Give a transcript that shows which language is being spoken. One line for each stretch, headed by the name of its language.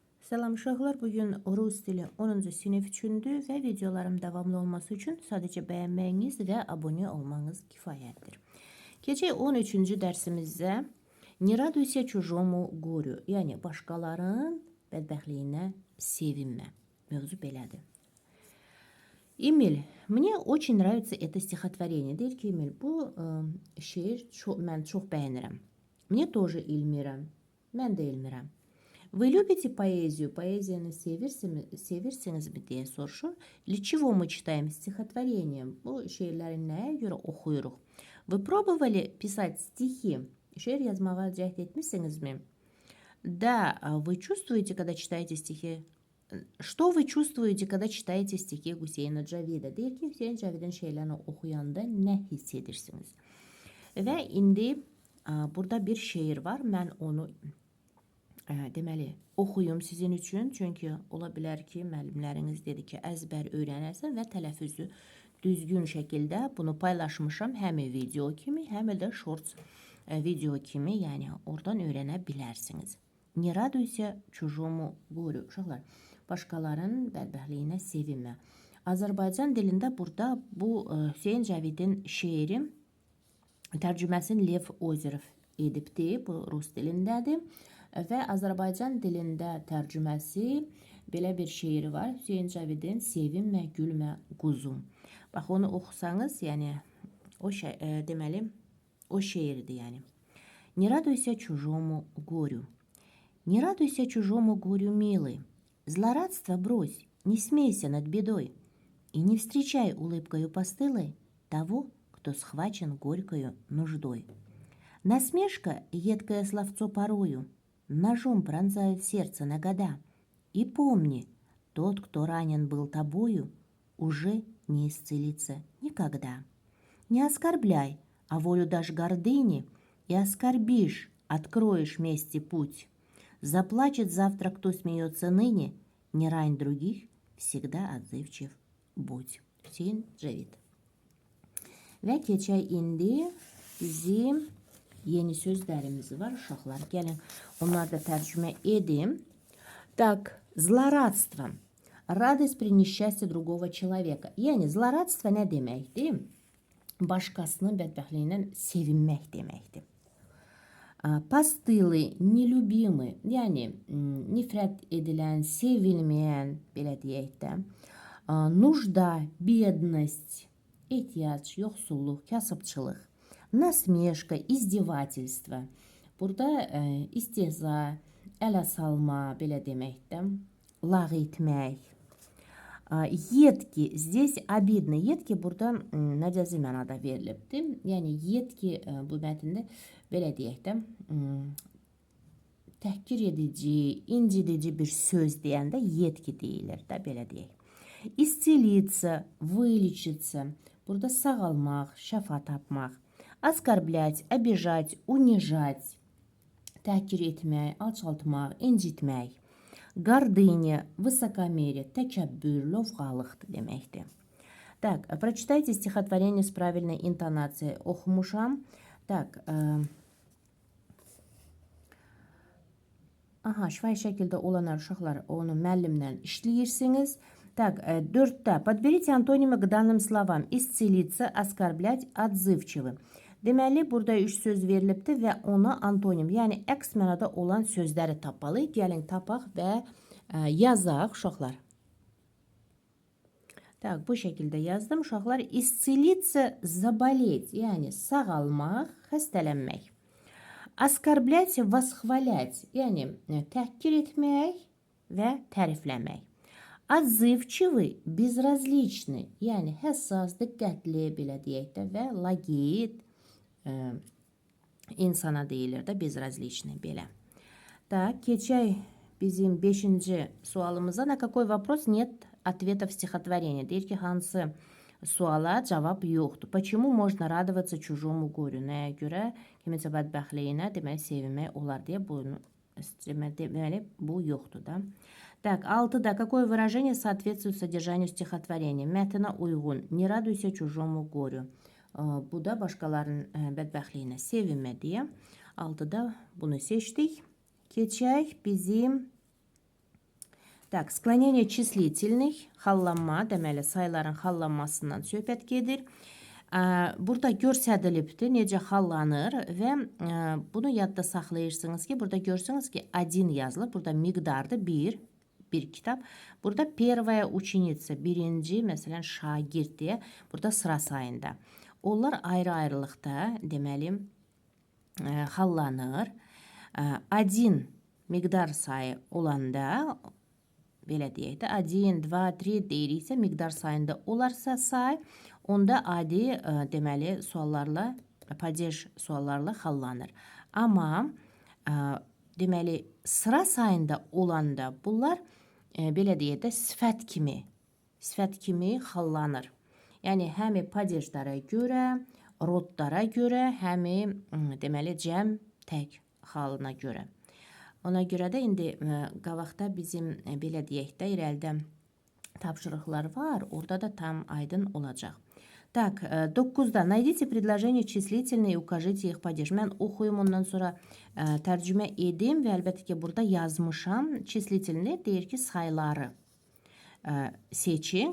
Azerbaijani: Selam uşaqlar, bugün Rus dili 10-cu sinif üçündür və videolarım davamlı olması üçün sadəcə bəyənməyiniz və abunə olmanız kifayətdir. Keçək 13-cü dərsimizdə
Russian: "Не радуйся чужому горю",
Azerbaijani: yəni başqalarının bədbəxtliyinə sevinmə. Mövzu belədir.
Russian: Emil, мне очень нравится это стихотворение.
Azerbaijani: Deyir ki, Emil, bu şeir mən çox bəyənirəm.
Russian: Мне тоже, Elmira.
Azerbaijani: Mən də Elmirəm.
Russian: Вы любите поэзию?
Azerbaijani: Поэзияны sevirsinizmi deyə soruşur.
Russian: Для чего мы читаем стихотворение?
Azerbaijani: Bu şeirləri nəyə görə oxuyuruq?
Russian: Вы пробовали писать стихи?
Azerbaijani: Şeir yazmağa cəhd etmişsinizmi?
Russian: Да, вы чувствуете, когда читаете стихи? Что вы чувствуете, когда читаете стихи Hüseyna Cavidə?
Azerbaijani: Deyir ki, Hüseyin Cavidin şeirlərini oxuyanda nə hiss edirsiniz? Və indi burada bir şeir var. Mən onu deməli, oxuyum sizin üçün. Çünki ola bilər ki, müəllimləriniz dedi ki, əzbər öyrənərsən və tələffüzü düzgün şəkildə bunu paylaşmışam. Həm video kimi, həm də shorts video kimi, yəni oradan öyrənə bilərsiniz.
Russian: Не радуйся чужому горю.
Azerbaijani: Uşaqlar, başqalarının bədbəxtliyinə sevinmə. Azərbaycan dilində burada bu Hüseyin Cavidin şeiri tərcüməsini Lev Ozerov edibdir. Bu Rus dilindədir. Və Azərbaycan dilində tərcüməsi belə bir şeiri var. Hüseyin Cavidin Sevinmə, gülmə, quzum. Bax, onu oxusanız, yəni o deməli, o şeirdir, yəni.
Russian: Не радуйся чужому горю. Не радуйся чужому горю, милый. Злорадство брось, не смейся над бедой. И не встречай улыбкою постылой того, кто схвачен горькою нуждой. Насмешка, едкое словцо порою, ножом пронзает сердце на года. И помни, тот, кто ранен был тобою, уже не исцелится никогда. Не оскорбляй, а волю дашь гордыне, и оскорбишь, откроешь мести путь. Заплачет завтра, кто смеется ныне, не рань других, всегда отзывчив будь.
Azerbaijani: Hüseyin Cavid. Və keçək indi bizim yeni sözlərimiz var, uşaqlar. Gəlin, onları da tərcümə edim.
Russian: Так, злорадство. Радость при несчастье другого человека.
Azerbaijani: Yəni, zloradство nə deməkdir? Başqasının bədbəxtliyindən sevinmək deməkdir. Постылый, nelübimi, yəni nifrət edilən, sevilməyən, belə deyək də.
Russian: Нужда, бедность,
Azerbaijani: ehtiyac, yoxsulluq, kasıbçılıq.
Russian: Насмешка, издевательство.
Azerbaijani: Burada istehza, ələ salma, belə deməkdir. Lağ etmək.
Russian: Едкий, здесь обидно.
Azerbaijani: Едкий burada məcazi mənada verilibdir. Yəni, едкий bu mətndə belə deyək də, təhqir edici, incidici bir söz deyəndə едкий deyilir də, belə deyək.
Russian: Исцелиться, вылечиться.
Azerbaijani: Burada sağalmaq, şəfa tapmaq.
Russian: Оскорблять, обижать, унижать.
Azerbaijani: Təhqir etmək, alçaltmaq, incitmək.
Russian: Гордыня, высокомерие,
Azerbaijani: тəkəbbür, lovğalıqdır deməkdir.
Russian: Так, прочитайте стихотворение с правильной интонацией.
Azerbaijani: Oxumuşam. Так, şifahi şəkildə olanlar, uşaqlar, onu müəllimlə işləyirsiniz. Так, 4-də.
Russian: Подберите антонимы к данным словам. Исцелиться, оскорблять, отзывчивы.
Azerbaijani: Deməli, burada 3 söz verilibdir və ona antonim, yəni əks mənada olan sözləri tapmalı. Gəlin, tapaq və yazaq, uşaqlar. Так, bu şəkildə yazdım, uşaqlar.
Russian: Исцелиться, заболеть,
Azerbaijani: yəni sağalmaq, xəstələnmək.
Russian: Оскорблять, восхвалять,
Azerbaijani: yəni təhqir etmək və tərifləmək.
Russian: Отзывчивый, безразличный,
Azerbaijani: yəni həssas, diqqətli, belə deyək də, və laqeyd, insana deyilir də, безразличный, belə. Так, keçək bizim 5-ci sualımıza.
Russian: На какой вопрос нет ответа в стихотворении?
Azerbaijani: Deyir ki, hansı suala cavab yoxdur.
Russian: Почему можно радоваться чужому горю?
Azerbaijani: Nəyə görə kiminsə bədbəxtliyinə demək, sevinmək olar deyə bunu deməli, bu yoxdur da. Так, 6-da.
Russian: Какое выражение соответствует содержанию стихотворения?
Azerbaijani: Mətnə uyğun.
Russian: Не радуйся чужому горю.
Azerbaijani: Bu da başqalarının bədbəxtliyinə sevinmə deyə. 6-da bunu seçdik. Keçək bizim Так, sклонение числительных, hallanma, deməli sayların hallanmasından söhbət gedir. Burada göstərilibdir necə hallanır və bunu yadda saxlayırsınız ki, burada görürsünüz ki, 1 yazılır. Burada miqdardır 1 kitab. Burada
Russian: первая ученица,
Azerbaijani: birinci, məsələn, şagird deyə burada sıra sayında. Onlar ayrı-ayrılıqda, deməli, hallanır. 1 miqdar sayı olanda, belə deyək də, 1, 2, 3 deyiriksə, miqdar sayında olarsa say, onda adi, deməli, suallarla, padej suallarla hallanır. Amma, deməli, sıra sayında olanda bunlar, belə deyək də, sifət kimi hallanır. Yəni, həmi padejlara görə, rodlara görə, həmi, deməli, cəm tək halına görə. Ona görə də indi qabaqda bizim, belə deyək də, irəlidə tapşırıqlar var, orada da tam aydın olacaq.
Russian: Так, 9-da найдите предложение числительные и укажите их падеж.
Azerbaijani: Mən oxuyum, ondan sonra tərcümə edim və əlbəttə ki, burada yazmışam. Çislительные deyir ki, sayları seçin.